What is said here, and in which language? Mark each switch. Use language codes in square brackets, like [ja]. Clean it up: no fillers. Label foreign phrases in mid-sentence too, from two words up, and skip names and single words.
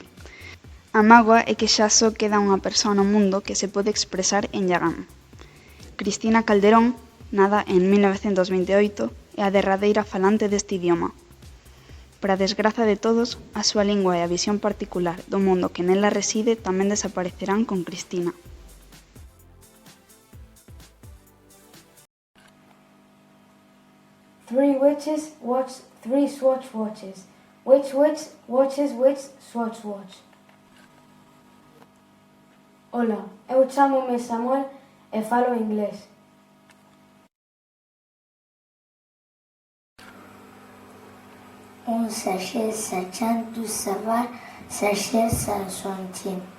[gl] A mágoa é que xa só queda unha persoa no mundo que se pode expresar en yagán. Cristina Calderón, nada en 1928, é a derradeira falante deste idioma. Para desgraza de todos, a súa lingua e a visión particular do mundo que nela reside tamén desaparecerán con Cristina. [en] Three witches watch three swatch watches. Which witch watches which swatch watch? [gl] Hola, eu chámome Samuel e falo inglés. Un sachet sachan du savoir sachet sansonchin.